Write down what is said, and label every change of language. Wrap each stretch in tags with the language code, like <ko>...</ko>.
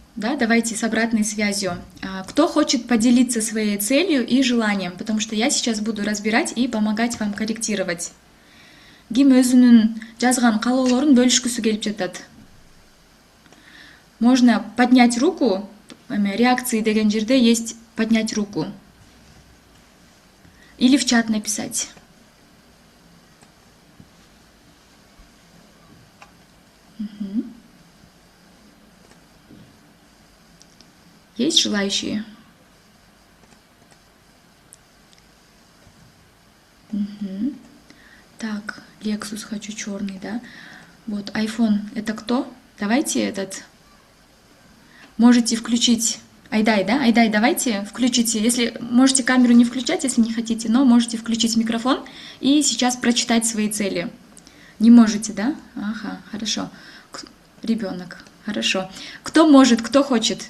<ru>Да, давайте с обратной связью. Кто хочет поделиться своей целью и желанием, потому что я сейчас буду разбирать и помогать вам корректировать.</ru> <ky>Ким өзүнүн жазган каалоолорун бөлүшкүсү келип жатат.</ky> <ru>Можно поднять руку, реакции</ru> <ky>деген жерде</ky> <ru>есть поднять руку. Или в чат написать. Угу. Есть желающие? Угу. Так, Lexus хочу черный, да? Вот, iPhone это кто? Давайте этот. Можете включить Айдай, да? Айдай, давайте включите. Если можете камеру не включать, если не хотите, но можете включить микрофон и сейчас прочитать свои цели. Не можете, да? Ага, хорошо. Ребенок, хорошо. Кто может, кто хочет?</ru>